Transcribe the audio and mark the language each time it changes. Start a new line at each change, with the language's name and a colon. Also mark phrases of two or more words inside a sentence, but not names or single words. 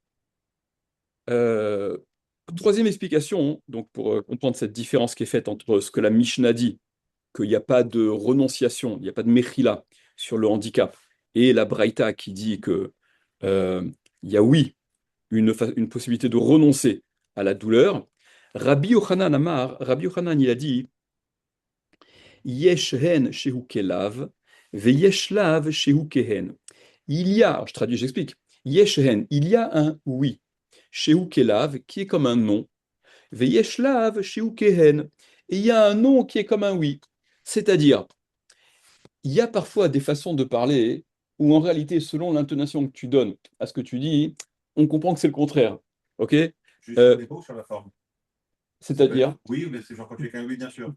French: Euh, Troisième explication, donc pour comprendre cette différence qui est faite entre ce que la Mishnah dit, qu'il n'y a pas de renonciation, il n'y a pas de mechila sur le handicap, et la Braïta qui dit que il y a oui une possibilité de renoncer à la douleur.
Hebrew: רבי יוחנן אמר,
French: Rabbi Yochanan il a dit
Hebrew: יש הן שהוא כלאו ויש לאו שהוא כהן.
French: Il y a, alors je traduis, j'explique,
Hebrew: יש הן,
French: il y a un oui,
Hebrew: שהוא כלאו,
French: qui est comme un non,
Hebrew: ויש לאו שהוא כהן,
French: et il y a un non qui est comme un oui. C'est-à-dire, il y a parfois des façons de parler où en réalité, selon l'intonation que tu donnes à ce que tu dis, on comprend que c'est le contraire. Ok? Juste sur Euh, les mots, sur la forme. Ça peut être C'est-à-dire, oui, mais c'est genre quand tu fais qu'un oui, bien sûr.